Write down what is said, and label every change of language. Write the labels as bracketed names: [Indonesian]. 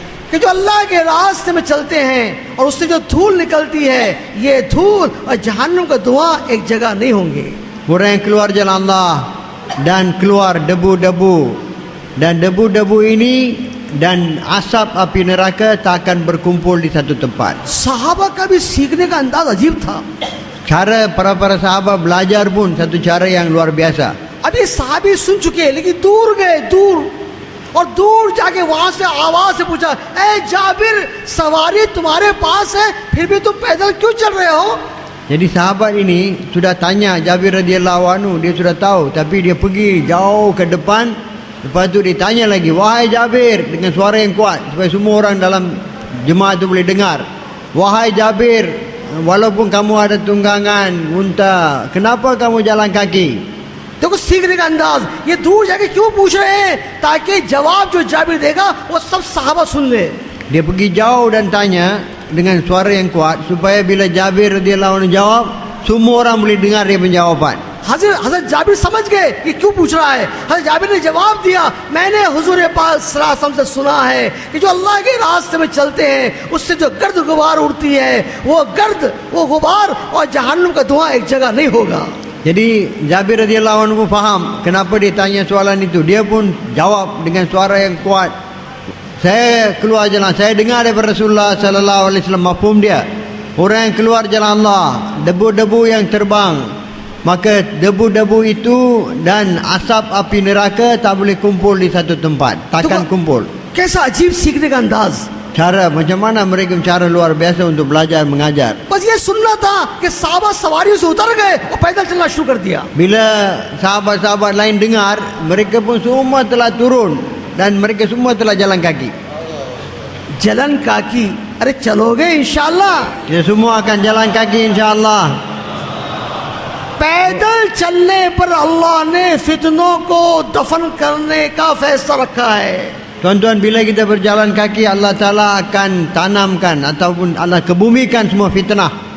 [Hindi] कि जो अल्लाह के रास्ते में चलते हैं और उससे जो धूल निकलती है, ये धूल और जहन्नम का धुआं एक जगह नहीं होंगे। [Malay] orang yang keluar jalan Allah dan keluar debu-debu, dan debu-debu ini dan asap api neraka tak akan berkumpul di satu tempat. [Hindi] सहाबा का भी सीखने का अंदाज अजीब था। [Malay] Cara para sahabat belajar pun satu cara yang luar biasa. [Hindi] अभी साहबी सुन चुके हैं, लेकिन दूर गए, दूर और दूर जाके वहां से आवाज से पूछा, ए जाबिर, सवारी तुम्हारे पास है, फिर भी तुम पैदल क्यों चल रहे हो? [Malay] Jadi sahabat ini sudah tanya Jabir radhiyallahu anhu, dia sudah tahu, tapi dia pergi jauh ke depan. Lepas tu dia tanya lagi, wahai Jabir, dengan suara yang kuat supaya semua orang dalam jemaah tu boleh dengar. Wahai Jabir, walaupun kamu ada tunggangan unta, kenapa kamu jalan kaki? [Hindi] देखो सीखने का अंदाज, ये दूर जाके क्यों पूछ रहे हैं, ताकि जवाब जो जाबिर देगा वो सब सहाबा सुन ले। [Malay] Dia pergi jauh dan tanya dengan suara yang kuat supaya bila Jabir radhiyallahu anhu jawab, semua orang boleh dengar dia penjawapan. [Hindi] हज़रत जाबिर समझ गए ये क्यों पूछ रहा है। हज़रत जाबिर ने जवाब दिया, मैंने हुजूर पाक सल्लल्लाहु अलैहि वसल्लम से सुना है कि जो अल्लाह के रास्ते में चलते हैं उससे जो गर्द गुबार उड़ती है, वो गर्द, वो गुबार और जहन्नम का धुआं एक जगह नहीं होगा। [Malay] Jadi Jabir radhiyallahu anhu faham kenapa dia tanya soalan itu. Dia pun jawab dengan suara yang kuat. Saya keluar jalan, saya dengar daripada Rasulullah sallallahu alaihi wasallam, mafhum dia. Orang yang keluar jalan Allah, debu-debu yang terbang, maka debu-debu itu dan asap api neraka tak boleh kumpul di satu tempat. Takkan kumpul. [Hindi] कैसा अजीब सीखने का अंदाज। [Malay] Cara macam mana mereka cara luar biasa untuk belajar mengajar. [Hindi] बस ये सुनना था कि साहबा सवारियों से उतर गए और पैदल चलना शुरू कर दिया। [Malay] Bila sahabat-sahabat lain dengar, mereka pun semua telah turun dan mereka semua telah jalan kaki. जलन काकी, [Hindi] अरे चलोगे इंशाअल्लाह? [Malay] Kita semua akan jalan kaki insya-Allah. [Hindi] पैदल चलने पर अल्लाह ने फितनों को दफन करने का फैसला रखा है। [Malay] Tuan-tuan, bila kita berjalan kaki, Allah Ta'ala akan tanamkan ataupun Allah kebumikan semua fitnah.